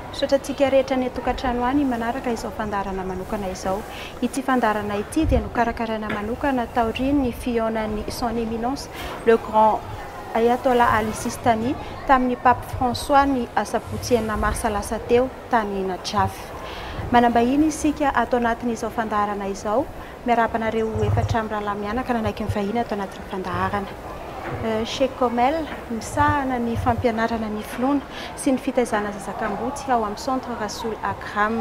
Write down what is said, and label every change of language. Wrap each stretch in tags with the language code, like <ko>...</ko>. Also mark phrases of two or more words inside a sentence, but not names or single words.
<mg>Mampianatra antsika rehetra ny tokantrano any manaraka izao fandarana manokana izao. Ity fandarana ity dia nokarakaraina manokana taorian'ny fihaonan'ny</mg> <fr>son éminence le grand</fr> <mg>Ayatollah Ali Sistani tamin'ny pape François ny asabotsy enina marsa lasa teo tany Najaf. Manambahiny isika atao anatin'izao fandarana izao miarapanareo efatra amin'ny rahalahy mianaka nanaiky mivahiny atao anatin'ny fandarana. Sheikh Komel misahana ny fampianarana ny finoana sy ny fitaizana zazakam-botsy ao amin'ny centre Rasoul Akram.</mg>